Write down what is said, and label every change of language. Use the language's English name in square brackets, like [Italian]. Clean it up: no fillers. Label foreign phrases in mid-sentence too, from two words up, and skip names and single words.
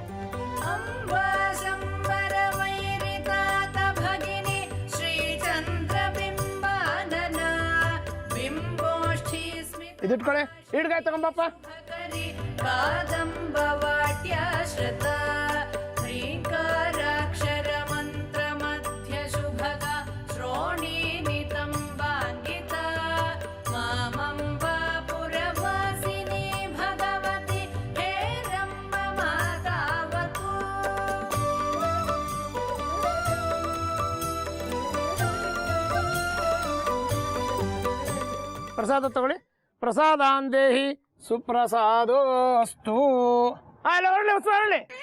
[Kannada] ಇದಿಟ್ಕೊಳ್ಳಿ, ಹಿಡ್ಗಾಯ್ ತಗೊಂಬಪ್ಪ. [Sanskrit] कादम्बवाट्याश्रत ह्रीङ्काराक्षर मन्त्र मध्य शुभग श्रोणीनितम्बाङ्गिता मामम्बा पुरवासिनी भगवति हेरम्ब मातावतु. [Kannada] ಪ್ರಸಾದ ತಗೊಳ್ಳಿ. [Sanskrit] ಪ್ರಸಾದಾಂದೇಹಿ ಸುಪ್ರಸಾದೋಸ್ತು. [Kannada] ಅಲ್ಲ, ಹೊರಳಿ ಉತ್ಸವ ಹೊರಳಿ.